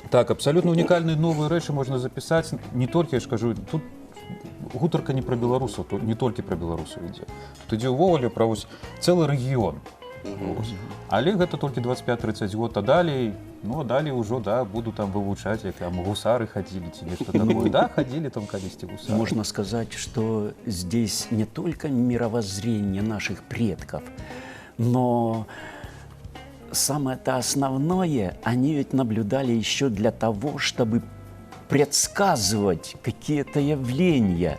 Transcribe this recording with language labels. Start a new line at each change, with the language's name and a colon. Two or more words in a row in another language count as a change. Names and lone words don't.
Belarusian: Так, абсалютна унікальныя новыя рэчы можна запісаць. Не толькі, я ж кажу, тут гутарка не пра беларусаў, тут не толькі пра беларусаў ідзе. Тут ідзе ўвогуле пра цэлы рэгіён. Але гэта толькі 25-30 год, а далей, ну, а далей ўжо, да, буду там вывучаць, як там гусары ходили, ці нешта такое. Да, ходили там калісьці гусары.
Russian: Можно сказать, что здесь не только мировоззрение наших предков, но самое-то основное, они ведь наблюдали еще для того, чтобы предсказывать какие-то явления.